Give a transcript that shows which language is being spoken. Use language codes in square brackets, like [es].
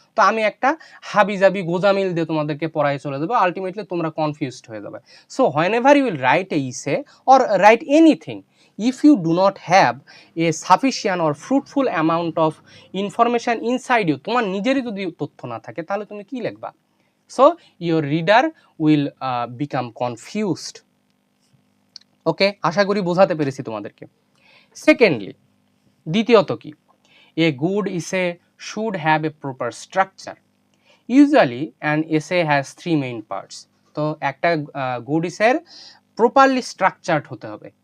[bn] তো আমি একটা হাবিজাবি গোজামিল দিয়ে তোমাদেরকে পড়াই চলে যাবো, আলটিমেটলি তোমরা কনফিউজড হয়ে যাবে। [en] so whenever you will write a essay or write anything, if you do not have a sufficient or fruitful amount of information inside you, [bn] তোমার নিজেরই যদি তথ্য না থাকে, তাহলে তুমি কি লিখবা? [en] So your reader will become confused. [bn] ওকে, আশা করি বোঝাতে পেরেছি তোমাদেরকে। [en] Secondly, দ্বিতীয়ত কি, a good essay should have a proper structure. Usually an essay has 3 main parts. [bn] তো একটা গুড ইসের প্রপারলি স্ট্রাকচার্ড হতে হবে।